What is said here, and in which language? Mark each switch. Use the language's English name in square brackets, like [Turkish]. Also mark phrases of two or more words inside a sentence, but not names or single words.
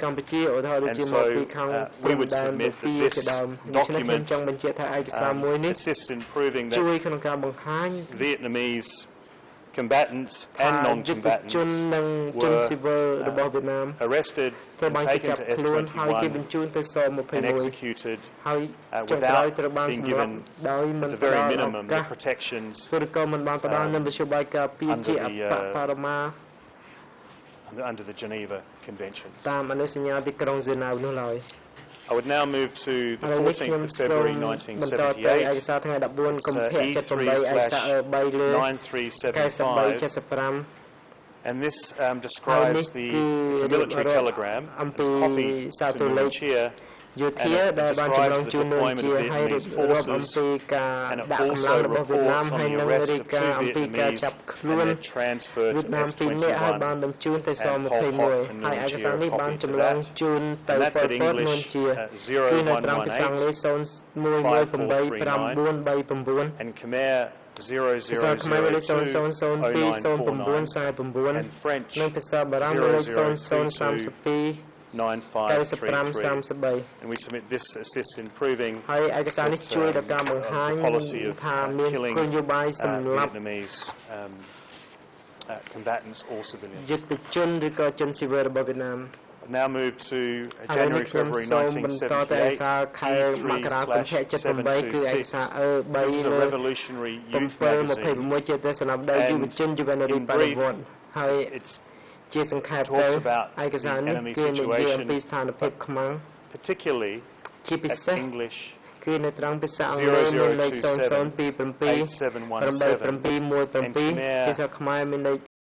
[English] And so we would submit that this document assists in proving that Vietnamese combatants and non-combatants were arrested and taken to S21 and executed without being given, at the very minimum, the protections under under the Geneva Conventions. [Khmer] តាមអនុសញ្ញាទីក្រុងហ្សឺណែវនោះឡើយ [English] I would now move to the 14th of February 1978. [Khmer] ឯកសារថ្ងៃ 14 កុម្ភៈ 78 ឯកសារ 3 លើ 9375 [English] and this describes it's a military telegram. It's copied to Malaysia. [Khmer] យោធាដែលបានចម្លងជូននូវជាឲ្យរាប់អំពីការដាក់កម្លាំងរបស់វៀតណាមហើយនឹងរាយការណ៍អំពីការចាប់ខ្លួនវៀតណាមពីរនាក់ហើយបានបញ្ជូនទៅស21ហើយឯកសារនេះបានចម្លងជូនទៅប៉ុលពតនួនជាគឺនៅត្រង់ភាសាអង់គ្លេស 01185439 [English] and Khmer 00020949 and French [Khmer] និងភាសាបារាំង 0032 9533 [English] and we submit this assists in proving [Khmer] ហើយឯកសារនេះជួយដល់ការបង្ហាញថាមានគោលនយោបាយសម្រាប់ [English] Vietnamese combatants or civilians. [Khmer] យុទ្ធជនឬក៏ជនស៊ីវិលរបស់វៀតណាម [English] Now move to January February 1978. [Khmer] ខែមករាកុម្ភៈ 78 គឺឯកសារ [English] This is a revolutionary youth magazine. [Khmer] 21 ជាទស្សនវិស័យយុវជនយុវនារីបរិវត្តហើយជាសង្ខេបទៅឯកសារនេះគឺនិយាយអំពីស្ថានភាពខ្មាំង particularly ជាពិសេស English គឺនៅត្រង់ភាសាអង់គ្លេសមានលេខ 0027 8717 ភាសាខ្មែរមានលេខ